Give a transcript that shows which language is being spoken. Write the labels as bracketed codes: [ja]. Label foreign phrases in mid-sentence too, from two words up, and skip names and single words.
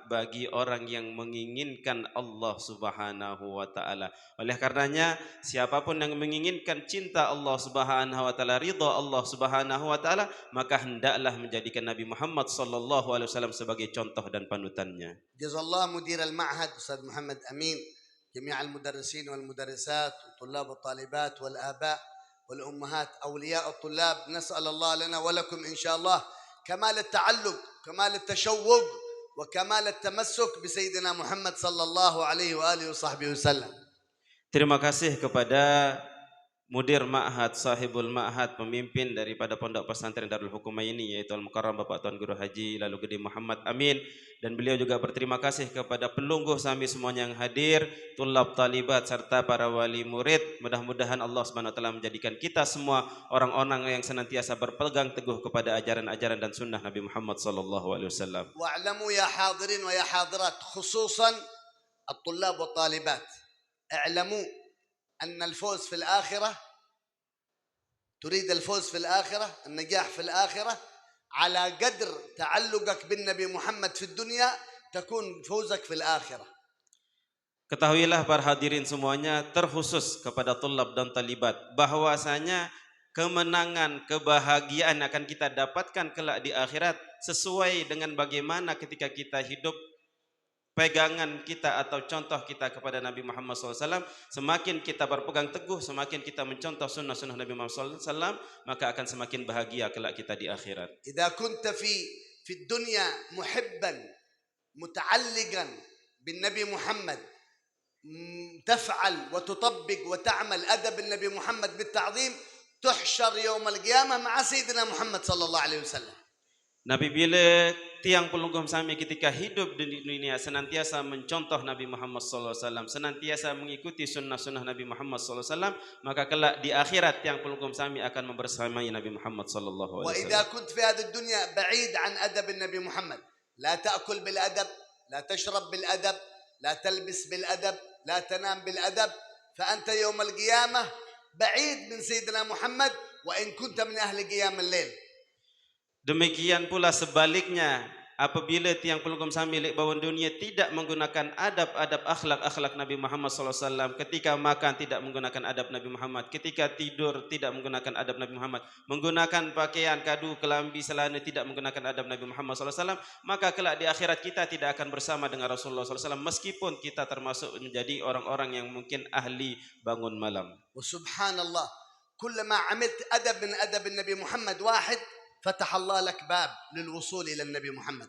[id] Bagi orang yang menginginkan Allah [ar] سبحانه وتعالى. [id] Oleh karenanya, siapapun yang menginginkan cinta Allah [ar] سبحانه وتعالى, [id] ridha Allah [ar] سبحانه وتعالى, [id] maka hendaklah menjadikan Nabi Muhammad [ar] صلى الله عليه وسلم [id] sebagai contoh dan panutannya. [ar] جزا الله مدير المعهد أستاذ محمد أمين، جميع المدرسين والمدرسات وطلاب والطالبات والآباء والأمهات أولياء الطلاب، نسأل الله لنا ولكم إن شاء الله كمال التعلق، كمال التشوق، وكمال التمسك بسيدنا محمد صلى الله عليه وآله وصحبه وسلم. [id] Terima kasih kepada [ar] مدير معهد, صاحب المعهد, [id] pemimpin daripada Pondok Pesantren Darul Hukumah ini, yaitu Al-Mukarram Bapak Tuan Guru Haji Lalu Gede Muhammad Amin. Dan beliau juga berterima kasih kepada [sas] pelungguh sami [id] semuanya yang hadir, [ar] طلاب طالبات [id] serta para wali murid. Mudah-mudahan Allah [ar] سبحانه وتعالى [id] menjadikan kita semua orang-orang yang senantiasa berpegang teguh kepada ajaran-ajaran dan sunnah Nabi Muhammad [ar] صلى الله عليه وسلم. واعلموا يا حاضرين ويا حاضرات خصوصا الطلاب والطالبات، اعلموا أن الفوز في الآخرة، تريد الفوز في الآخرة، النجاح في الآخرة، على قدر تعلقك بالنبي محمد في الدنيا تكون فوزك في الآخرة. [id] Ketahuilah para hadirin semuanya, terkhusus kepada tulab dan talibat, bahwasanya kemenangan, kebahagiaan akan kita dapatkan kelak di akhirat sesuai dengan bagaimana ketika kita hidup, pegangan kita atau contoh kita kepada Nabi Muhammad SAW. Semakin kita berpegang teguh, semakin kita mencontoh sunnah-sunnah Nabi Muhammad SAW, maka akan semakin bahagia kelak kita di akhirat. [ar] إذا كنت في الدنيا محبا متعلقا بالنبي محمد، تفعل وتطبق وتعمل أدب النبي محمد بالتعظيم، تحشر يوم القيامة مع سيدنا محمد صلى الله عليه وسلم. [id] Nabi bila [sas] tiang pelungguh sami [id] ketika hidup di dunia senantiasa mencontoh Nabi Muhammad SAW, senantiasa mengikuti sunnah-sunnah Nabi Muhammad SAW, maka kelak di akhirat [sas] tiang pelungguh sami [id] akan membersamai Nabi Muhammad SAW. [ar] وإذا كنت في هذه الدنيا بعيد عن أدب النبي محمد، لا تأكل بالأدب، لا تشرب بالأدب، لا تلبس بالأدب، لا تنام بالأدب، فأنت يوم القيامة بعيد من سيدنا محمد وإن كنت من أهل قيام الليل. [id] Demikian pula sebaliknya, apabila [sas] tiang pelungguh sami [id] milik bawah dunia tidak menggunakan adab-adab akhlak Nabi Muhammad SAW, ketika makan tidak menggunakan adab Nabi Muhammad, ketika tidur tidak menggunakan adab Nabi Muhammad, menggunakan pakaian [sas] kadu, kelambi, selana [id] tidak menggunakan adab Nabi Muhammad SAW, maka kelak di akhirat kita tidak akan bersama dengan Rasulullah SAW, meskipun kita termasuk menjadi orang-orang yang mungkin ahli bangun malam. [ar] وسبحان الله، كلما عملت أدب من أدب النبي محمد واحد فتح الله لك باب للوصول إلى النبي محمد.